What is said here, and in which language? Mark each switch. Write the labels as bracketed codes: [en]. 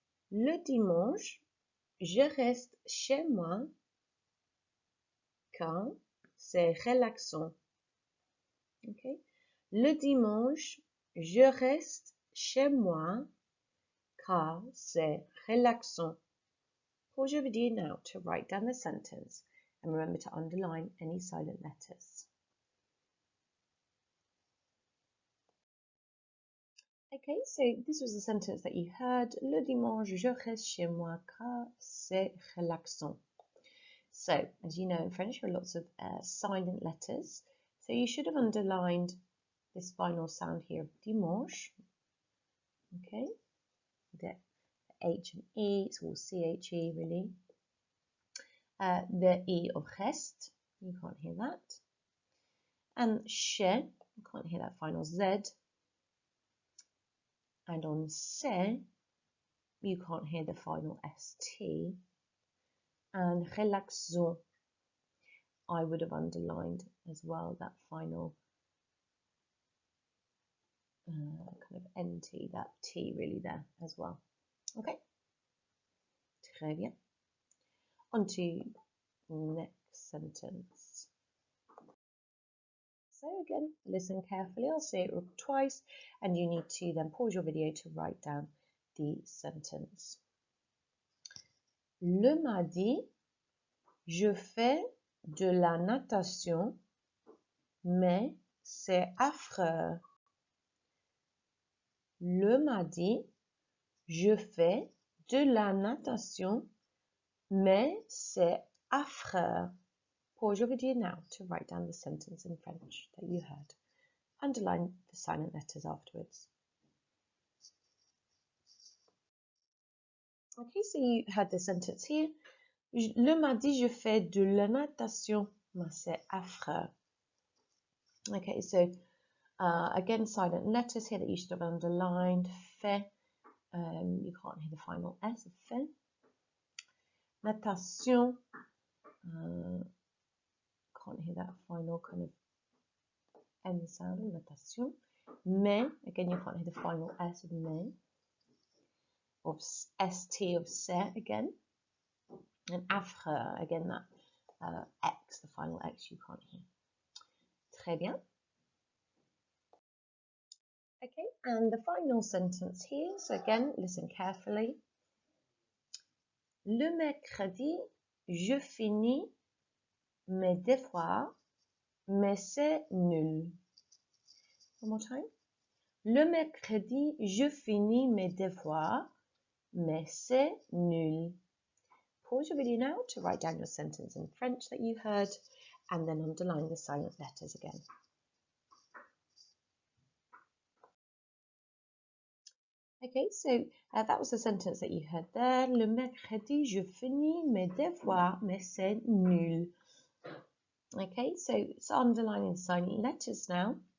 [fr] Le dimanche, je reste chez moi car c'est relaxant. Okay, le dimanche, je reste chez moi car c'est relaxant. [en] Pause your video now to write down the sentence and remember to underline any silent letters. Okay, so this was the sentence that you heard. [fr] Le dimanche, je reste chez moi car c'est relaxant. [en] So, as you know in French, there are lots of silent letters. So you should have underlined this final sound here, dimanche. Okay, the H and E, it's all C-H-E really. The E of reste, you can't hear that. And chez, you can't hear that final Z. And on c'est, you can't hear the final ST. And relaxant, I would have underlined as well that final kind of NT, that T really there as well. Okay, [fr] très bien. [en] On to next sentence. So again, listen carefully. I'll say it twice, and you need to then pause your video to write down the sentence. [fr] Le mardi, je fais de la natation, mais c'est affreux. Le mardi, je fais de la natation, mais c'est affreux. [en] Pause your video now to write down the sentence in French that you heard. Underline the silent letters afterwards. Okay, so you heard the sentence here. [fr] Le mardi, je fais de la natation, mais c'est affreux. [en] Okay, so again, silent letters here that you should have underlined. Fait, you can't hear the final S of fait. Natation, can't hear that final kind of N sound, natation. Mais, again, you can't hear the final S of mais. Of ST of c'est again. And affreux, again, that X, the final X, you can't hear. [fr] Très bien. [en] Okay, and the final sentence here, so again, listen carefully. [fr] Le mercredi, je finis mes devoirs, mais c'est nul. [en] One more time. [fr] Le mercredi, je finis mes devoirs, mais c'est nul. [en] Pause your video now to write down your sentence in French that you heard, and then underline the silent letters again. Okay, so that was the sentence that you heard there. [fr] Le mercredi, je finis mes devoirs, mais c'est nul. [en] Okay, so it's underlining silent letters now.